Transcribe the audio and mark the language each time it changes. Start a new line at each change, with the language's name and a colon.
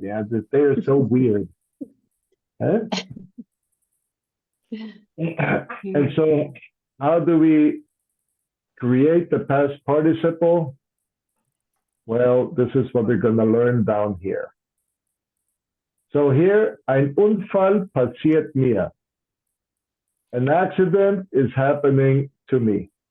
English: Yeah, they are so weird. Huh? And so, how do we create the past participle? Well, this is what we're going to learn down here.
German: So here, ein Unfall passiert mir.
English: An accident is happening to me.